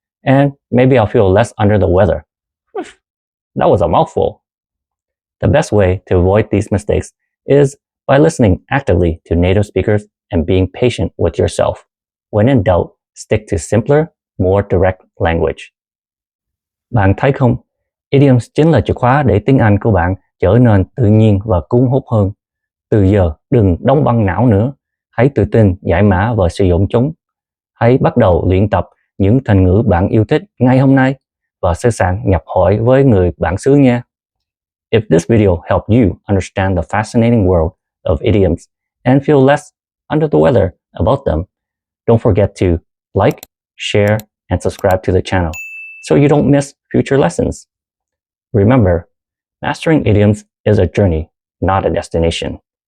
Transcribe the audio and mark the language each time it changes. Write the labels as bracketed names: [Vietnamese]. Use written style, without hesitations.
[English] And maybe I'll feel less under the weather. That was a mouthful. The best way to avoid these mistakes is by listening actively to native speakers and being patient with yourself. When in doubt, stick to simpler, more direct language. [Vietnamese] Bạn thấy không, idioms chính là chìa khóa để tiếng Anh của bạn trở nên tự nhiên và cuốn hút hơn. Từ giờ, đừng đóng băng não nữa. Hãy tự tin giải mã và sử dụng chúng. Hãy bắt đầu luyện tập những thành ngữ bạn yêu thích ngay hôm nay và sẵn sàng nhập hội với người bản xứ nha. [English] If this video helped you understand the fascinating world of idioms and feel less under the weather about them, don't forget to like, share, and subscribe to the channel so you don't miss future lessons. Remember, mastering idioms is a journey, not a destination.